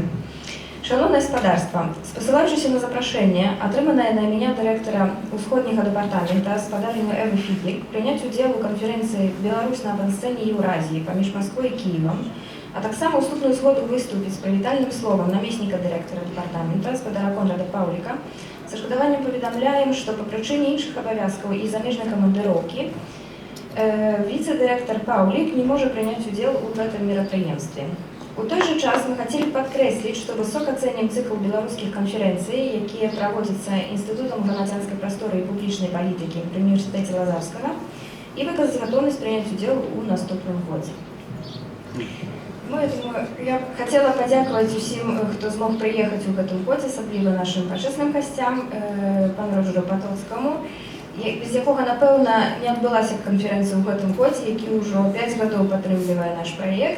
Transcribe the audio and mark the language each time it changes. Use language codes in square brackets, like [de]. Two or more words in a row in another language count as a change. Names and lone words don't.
[uk] Шановне господарство, посилаючись на запрошення, отримане на ім'я директора Усходнього департаменту господарину Еви Фідік, прийняти уділ у конференції «Білорусь на авансцені Євразії» поміж Москвою і Києвом, а так само уступную згоду виступить з привітальним словом намісника директора департаменту господара Конрада Павліка, з шкодуванням повідомляємо, що по причині інших обов'язків і заміжної командировки віце-директор Павлік не може прийняти уділ у цьому мероприємстві. [be] У той жа час мы хацелі падкрэсліць, што высока цэнім цыкл беларускіх канферэнцый, якія праводзяцца Інстытутам грамадзянскай прасторы і публічнай палітыкі пры універсітэце Лазарскага, і выказаць гатоўнасць прыняць удзел у наступным годзе. Я хацела падзякаваць усім, хто змог прыехаць у гэтым годзе, асабліва нашым пачэсным гасцям, пану Роджеру Патоцкаму, без якога, напэўна, не адбылася канферэнцыя ў гэтым годзе, які ўжо 5 гадоў падтрымлівае наш праект.